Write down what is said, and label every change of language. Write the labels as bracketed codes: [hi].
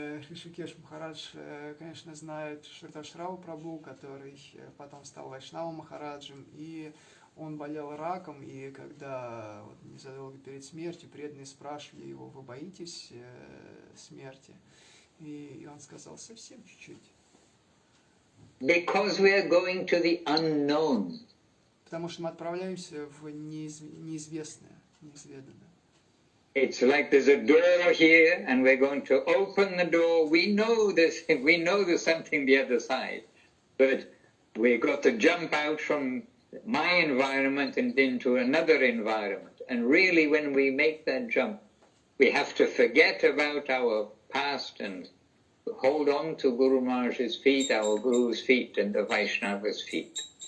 [ru] Ришикеш Махарадж, конечно, знает Шрита Шраву Прабху, который потом стал Вайшнава Махараджем, и он болел раком, и когда незадолго перед смертью преданные спрашивали его, вы боитесь смерти? И он сказал, совсем чуть-чуть. [en] Because we are going to the unknown. [ru] Потому что мы отправляемся в неизвестное, неизведанное. [en] It's like there's a door here and we're going to open the door. We know there's something the other side. But we've got to jump out from my environment and into another environment. And really when we make that jump, we have to forget about our past and hold on to Guru Maharaj's feet, our Guru's feet and the Vaishnava's feet.